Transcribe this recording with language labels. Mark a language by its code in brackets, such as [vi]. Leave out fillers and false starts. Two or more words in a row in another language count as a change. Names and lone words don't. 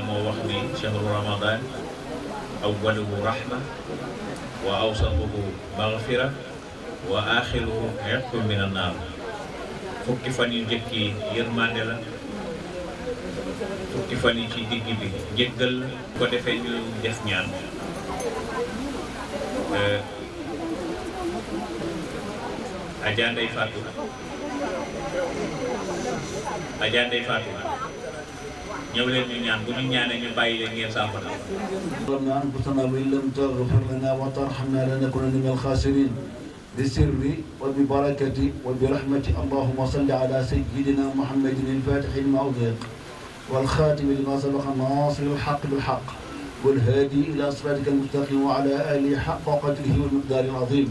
[wo] moo wax ni [ar] شهر رمضان أوله رحمة وأوسطه مغفرة وآخره عتق من النار [wo] fukki fan yu njëkk yi yërmande la fukki fan yi ci digg bi njëggal ko defee ñu def ñaan Adja Ndeye Fatou ñëw leen ñu ñaan bu ñu ñaanee ñu bàyyi leen ngeen saafara. [ar] ظلمنا أنفسنا وإن لم تغفر لنا وترحمنا لنكونن من الخاسرين بسر وببركة وبرحمة اللهم صل على سيدنا محمد الفاتح لما أغلق والخاتم لما سبق ناصر الحق بالحق والهادي إلى صراطك المستقيم وعلى آله حق قدره والمقدار العظيم.